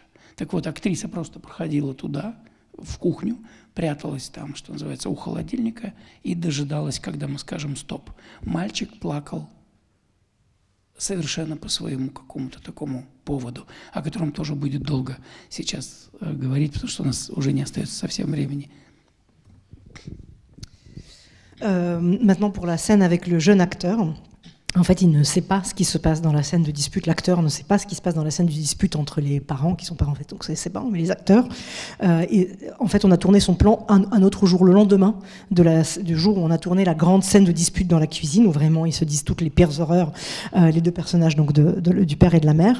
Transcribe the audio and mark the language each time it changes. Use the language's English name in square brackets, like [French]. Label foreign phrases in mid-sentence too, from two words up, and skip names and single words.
[Russian] Так вот, актриса просто проходила туда, в кухню, пряталась там, что называется, у холодильника, и дожидалась, когда мы скажем «стоп». Мальчик плакал совершенно по своему какому-то такому поводу, о котором тоже будет долго сейчас говорить, потому что у нас уже не остается совсем времени. [French] Maintenant, pour la scène avec le jeune acteur, en fait, il ne sait pas ce qui se passe dans la scène de dispute. L'acteur ne sait pas ce qui se passe dans la scène de dispute entre les parents, qui sont pas en fait, donc c'est ses parents, mais les acteurs. Et en fait, on a tourné son plan un autre jour, le lendemain du jour où on a tourné la grande scène de dispute dans la cuisine, où vraiment ils se disent toutes les pires horreurs, les deux personnages donc du père et de la mère.